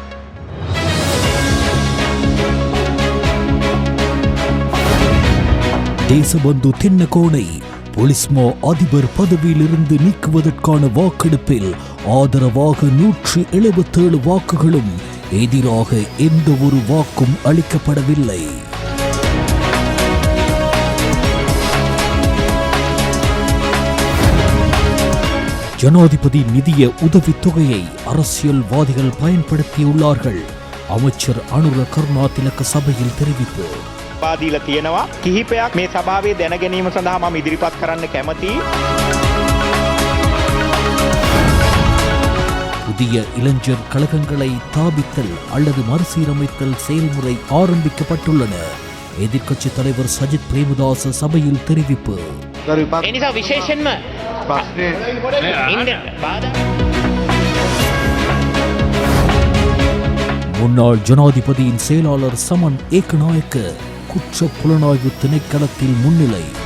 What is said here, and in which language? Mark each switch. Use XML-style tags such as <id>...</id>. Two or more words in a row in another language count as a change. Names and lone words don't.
<ta>தேசபந்து தென்னகோனை பொலிஸ்மா அதிபர் பதவியிலிருந்து நீக்குவதற்கான வாக்கெடுப்பில் ஆதரவாக 177 வாக்குகளும் எதிராக எந்த ஒரு வாக்கும் அளிக்கப்படவில்லை. ஜனாதிபதி நிதிய உதவித்தொகையை அரசியல்வாதிகள் பயன்படுத்தியுள்ளார்கள். அமைச்சர் அனுர கருணாதிலක சபையில் தெரிவிப்பு.</ta> <si>පාදීලා තියෙනවා කිහිපයක් මේ සභාවේ දැන ගැනීම සඳහා මම ඉදිරිපත් කරන්න කැමතියි.</si> <ta>புதிய இளைஞர் கழகங்களை தாபித்தல் அல்லது மறுசீரமைத்தல் செயல்முறை ஆரம்பிக்கப்பட்டுள்ளன. எதிர்க்கட்சித் தலைவர் சஜித் பிரேமதாச சபையில் தெரிவிப்பு. முன்னாள் ஜனாதிபதியின் செயலாளர் சமன் ஏக்கநாயக்க குற்ற புலனாய்வு திணைக்களத்தில் முன்னிலை.</ta>